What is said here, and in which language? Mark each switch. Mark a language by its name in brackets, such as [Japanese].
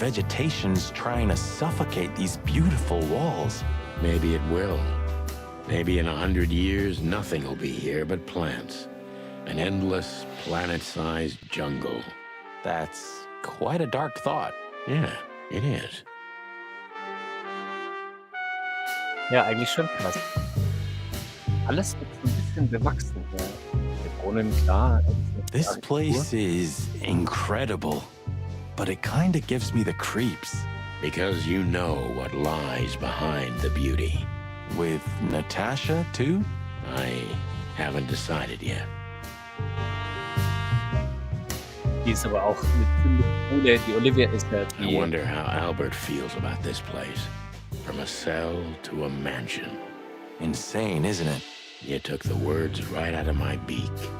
[English] vegetation's trying to suffocate these beautiful walls. Maybe it will. Maybe in 100 years, nothing will be here but plants. An endless, planet-sized jungle. That's quite a dark thought. Yeah, it is. [German] Ja, eigentlich schon krass. Alles wird so ein bisschen bewachsen. Ja. Der Brunnen, klar. [English] This place is incredible, but it kinda gives me the creeps. Because you know what lies behind the beauty. With Natasha, too? I haven't decided yet. [German] Die ist aber auch eine ziemlich coole. Die Olivia ist ja [English] I [German] die. [English] wonder how Albert feels about this place. From a cell to a mansion. Insane, isn't it? You took the words right out of my beak.